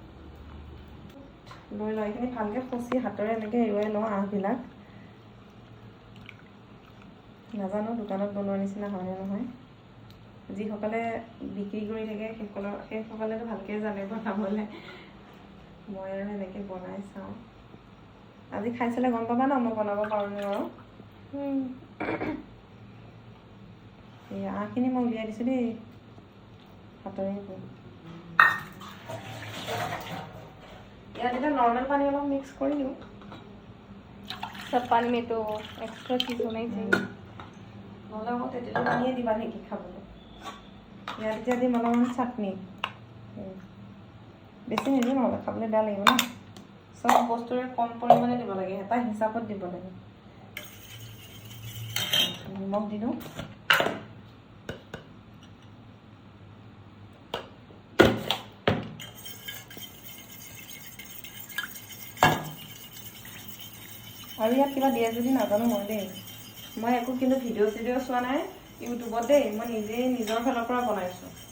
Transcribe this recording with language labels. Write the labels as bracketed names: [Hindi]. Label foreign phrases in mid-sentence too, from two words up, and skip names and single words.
[Assamese] লৈ লওঁ এইখিনি ভালকৈ খচি হাতেৰে এনেকৈ এৰুৱাই লওঁ আহবিলাক নাজানো দোকানত বনোৱাৰ নিচিনা হয়নে নহয় যিসকলে বিক্ৰী কৰি থাকে সেইসকলেতো ভালকৈ জানে বনাবলৈ মই আৰু এনেকৈ বনাই চাওঁ আজি খাই চালে গম পাবা ন মই বনাব পাৰোঁ আৰু এই আহখিনি মই উলিয়াই দিছোঁ দেই হাতৰে ইয়াত এতিয়া নৰ্মেল পানী অলপ মিক্স কৰি দিওঁ [Hindi] सब पानी में तो एक्स्ट्रा चीज़ होना ही चाहिए [Assamese] নহ'লে আকৌ তেতেলী পানীয়ে দিবা নেকি খাবলৈ ইয়াত এতিয়া দিম অলপমান চাটনি বেছি নিদিওঁ নহ'লে খাবলৈ বেয়া লাগিব ন চব বস্তুৰে কম পৰিমাণে দিব লাগে এটা হিচাপত দিব লাগে নিমখ দি দিওঁ আৰু ইয়াত কিবা দিয়ে যদি নাজানো মই দেই মই একো কিন্তু ভিডিঅ' চিডিঅ' চোৱা নাই ইউটিউবত দেই মই নিজেই নিজৰ ফালৰ পৰা বনাইছোঁ